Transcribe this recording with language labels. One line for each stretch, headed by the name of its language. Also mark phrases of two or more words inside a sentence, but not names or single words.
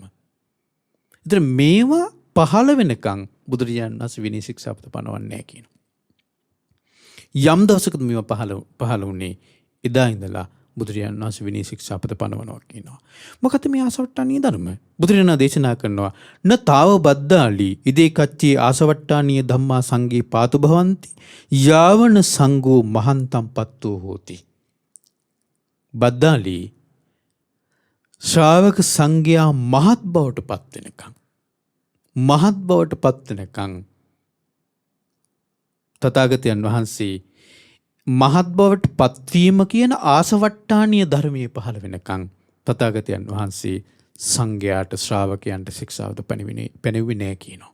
Sinhala: ඉතින් මේවා පහළ වෙනකන් බුදුරජාණන් වහන්සේ විනය ශික්ෂාපද පනවන්නේ නැහැ කියනවා. යම් දවසකද මේවා පහළ වුණේ එදා ඉඳලා බුදුරජාණන් වහන්සේ විනය ශික්ෂාපද පනවනවා කියනවා. මොකද මේ ආසවට්ටානීය ධර්ම බුදුරජාණන් දේශනා කරනවා
Pali: න තාව බද්දාලි ඉදේ කච්චේ ආසවට්ටානීය ධම්මා සංඝේ පාතු භවಂತಿ යාවන සංඝෝ මහන්තම් පත්තෝ හෝති.
Sinhala: බද්දාලි ශ්‍රාවක සංඝයා මහත් බවට පත් වෙනකන් තථාගතයන් වහන්සේ මහත් බවට පත්වීම කියන ආසවට්ටානීය ධර්මයේ පහළ වෙනකන් තථාගතයන් වහන්සේ සංඝයාට ශ්‍රාවකයන්ට ශික්ෂාවද පැනෙව්වේ නැහැ කියනවා.